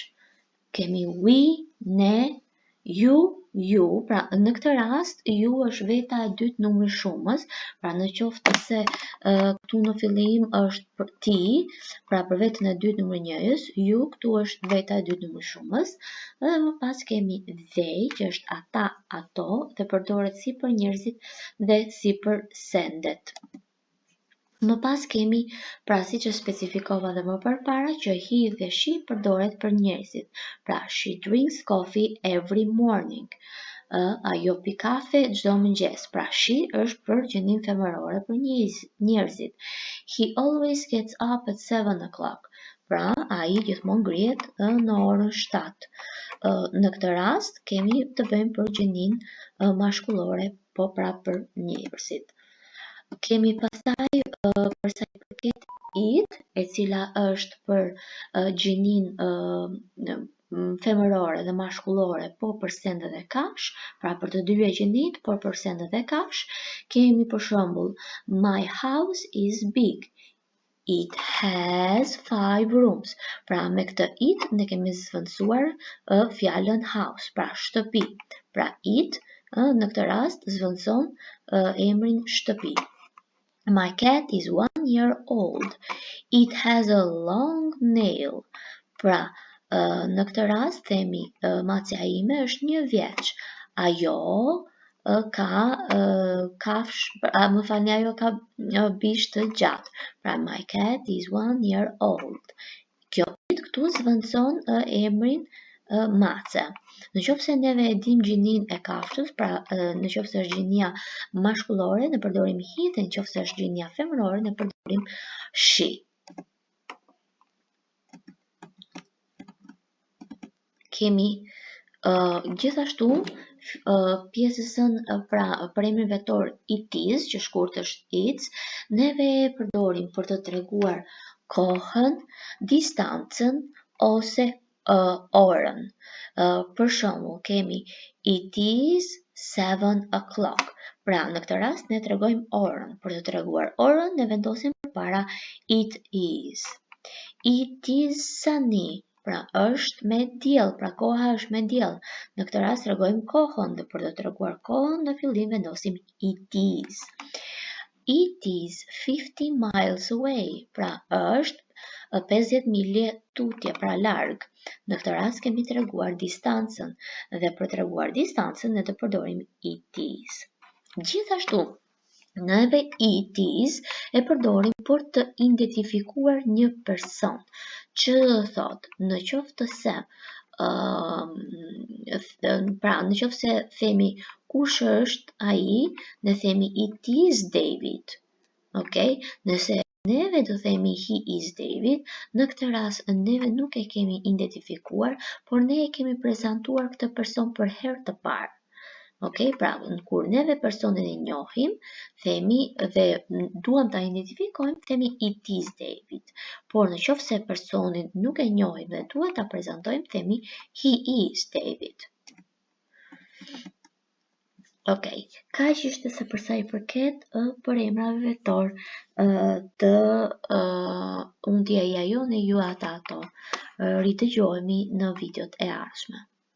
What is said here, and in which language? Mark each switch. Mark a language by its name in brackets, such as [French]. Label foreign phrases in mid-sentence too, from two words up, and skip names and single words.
[Albanian] Kemi we, ne, you, pra në këtë rast you është veta e dytë numri shumës, pra në qoftë se këtu në fillim është për ti, pra për veten e dytë numri 1-s, you këtu është veta e dytë numri shumës, dhe më pas kemi they, që është ata, ato, dhe përdoret si për njerëzit dhe si për sendet. Më pas kemi, pra si që specifikova dhe më përpara, që he dhe she përdoret për njerëzit. Pra, [English] she drinks coffee every morning. [Albanian] Ajo pi kafe çdo mëngjes. Pra, she është për gjininë femërore për njerëzit. [English] He always gets up at 7 o'clock. [Albanian] Pra, ai gjithmonë ngrihet në orën 7. Në këtë rast kemi të bëjmë për gjininë mashkullore, po pra për njerëzit. Kemi pastaj për sa i përket it, e cila është për gjininë femërore dhe mashkullore, po për sendet e kafsh, pra për të dyja gjinit, por për sendet e kafsh, kemi për shembull [English] my house is big. It has 5 rooms. [Albanian] Pra me këtë it ne kemi zvendësuar fjalën house, pra shtëpi. Pra it në këtë rast zvendëson emrin shtëpi. [English] My cat is 1 year old. It has a long nail. [Albanian] Pra, në këtë rast themi macja ime është 1 vjeç. Ajo ka kafsh, më falni, ajo ka bish të gjatë. Pra, [English] my cat is 1 year old. [Albanian] Kjo it këtu zvendëson emrin mace. Në qoftë se neve e dim gjininë e kafshës, pra në qoftë se është gjinia mashkullore, ne përdorim he, dhe në qoftë se është gjinia femërore, ne përdorim she. Kemi gjithashtu pjesën pra për emrin vetor [English] it is, [Albanian] që shkurt është its, neve e përdorim për të treguar kohën, distancën ose orën. Për shembull, kemi [English] it is 7 o'clock. [Albanian] Pra, në këtë rast ne tregojmë orën. Për të treguar orën, ne vendosim përpara [English] it is. It is sunny. [Albanian] Pra, është me diell, pra koha është me diell. Në këtë rast tregojmë kohën, dhe për të treguar kohën, në fillim vendosim [English] it is. It is 50 miles away. [Albanian] Pra, është 50 milje tutje, pra larg. Në këtë rast kemi treguar distancën, dhe për treguar distancën ne të përdorim [English] it is. [Albanian] Gjithashtu, neve [English] it is [Albanian] e përdorim për të identifikuar një person, që do thot, në qoftë se pra në qoftë se themi kush është ai, ne themi [English] it is David. [Albanian] Okay? Nëse neve do themi [English] he is David, [Albanian] në këtë rast neve nuk e kemi identifikuar, por ne e kemi prezantuar këtë person për herë të parë. Okay? Pra, kur neve personin e njohim, themi dhe duam ta identifikojmë, themi [English] it is David. [Albanian] Por në qoftë se personin nuk e njohim dhe duam ta prezantojmë, themi [English] he is David. [Albanian] Okay, kaq ishte se për sa i përket përemrave vetor të unë, ti, ai, ajo, ne, ju, ata, ato. Ridëgjohemi në videot e ardhshme.